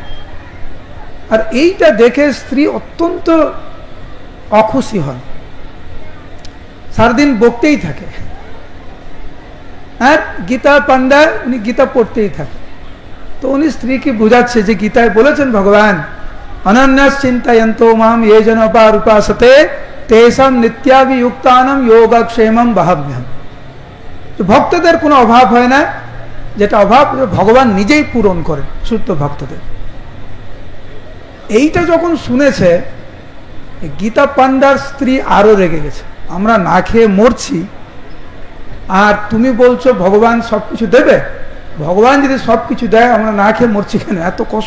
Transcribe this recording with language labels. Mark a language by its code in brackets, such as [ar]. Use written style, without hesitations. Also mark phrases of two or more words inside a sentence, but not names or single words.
[bn] আর এইটা দেখে স্ত্রী অত্যন্ত অখুশি হন। সারাদিন বকতেই থাকে, আর গীতা পান্ডা উনি গীতা পড়তেই থাকে। তো উনি স্ত্রীকে বোঝাচ্ছে যে গীতায় বলেছেন ভগবান [sa] অনন্যাস চিন্তায়ন্ত মাম ये जन उपासते तेषां नित्याभियुक्तानां योगक्षेमं वहाम्यहम्। [bn] ভক্তদের কোনো অভাব হয় না, যেটা অভাব ভগবান নিজেই পূরণ করেন শুদ্ধ ভক্তদের। এইটা যখন শুনেছে গীতা পান্ডার স্ত্রী আরো রেগে গেছে, আমরা না খেয়ে মরছি আর তুমি বলছো ভগবান সবকিছু দেবে, ভগবান যদি সবকিছু দেয় আমরা না খেয়ে মরছি কেন, এত কষ্ট।